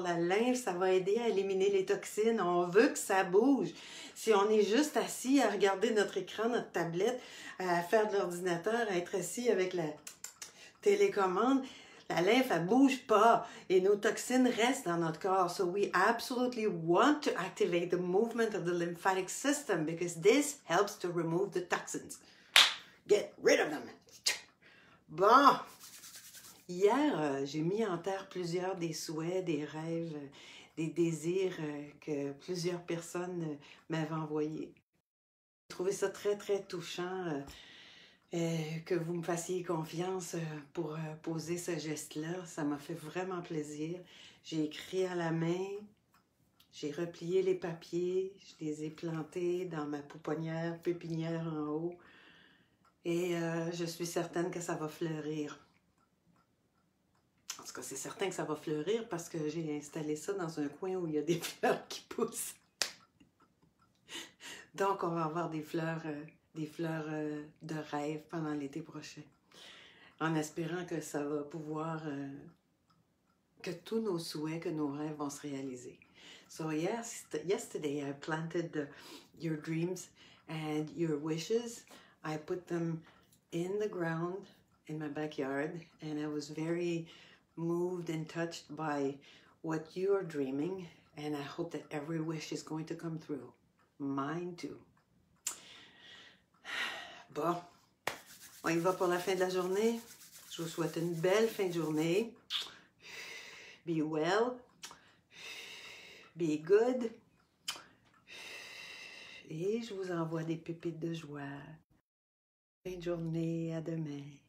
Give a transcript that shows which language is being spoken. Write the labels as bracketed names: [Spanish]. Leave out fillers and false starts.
[French] La lymphe, ça va aider à éliminer les toxines. On veut que ça bouge. Si on est juste assis à regarder notre écran, notre tablette, à faire de l'ordinateur, à être assis avec la télécommande, La lymphe, elle bouge pas et nos toxines restent dans notre corps. [English] So we absolutely want to activate the movement of the lymphatic system because this helps to remove the toxins. Get rid of them. [French] Bon, hier, j'ai mis en terre plusieurs des souhaits, des rêves, des désirs que plusieurs personnes m'avaient envoyés. J'ai trouvé ça très, très touchant que vous me fassiez confiance pour poser ce geste-là. Ça m'a fait vraiment plaisir. J'ai écrit à la main, j'ai replié les papiers, je les ai plantés dans ma pouponnière, pépinière en haut. Et je suis certaine que ça va fleurir. En tout cas, c'est certain que ça va fleurir parce que j'ai installé ça dans un coin où il y a des fleurs qui poussent. Donc, on va avoir des fleurs de rêve pendant l'été prochain. En espérant que ça va pouvoir, que tous nos souhaits, que nos rêves vont se réaliser. [English] So yesterday I planted your dreams and your wishes. I put them in the ground in my backyard, and I was very moved and touched by what you are dreaming, and I hope that every wish is going to come through. Mine too. [French] Bon, on y va pour la fin de la journée. Je vous souhaite une belle fin de journée. [English] Be well. Be good. [French] Et je vous envoie des pépites de joie. Fin de journée, à demain.